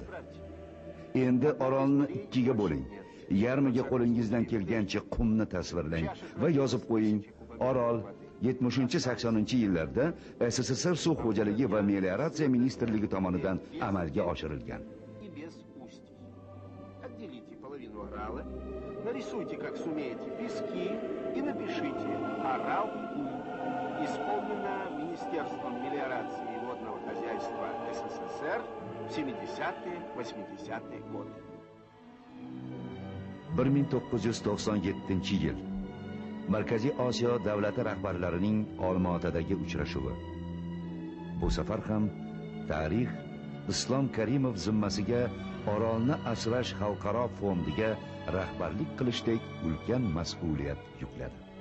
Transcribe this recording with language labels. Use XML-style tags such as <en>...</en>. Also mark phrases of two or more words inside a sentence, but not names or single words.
<uz>Endi Orolni ikkiga bo'ling. Yarmiga qo'lingizdan kelgancha qumni tasvirlang va yozib qo'ying. Orol 70-80-yillarda SSSR suv xo'jaligi va melioratsiya ministrligi tomonidan amalga oshirilgan.</uz> <ru>Нарисуйте, как сумеете, пески и напишите «Орал исполнено Министерством мелиорации и водного хозяйства СССР в 70-80-е годы».</ru> <uz>1997 yil Markaziy Osiyo davlati rahbarlarining Olmaotadagi uchrashuvi. Bu safar ham tarix Islom Karimov zimmasiga Orolni asrash xalqaro fondiga rahbarlik qilishdek ulkan mas'uliyat yukladi.</uz>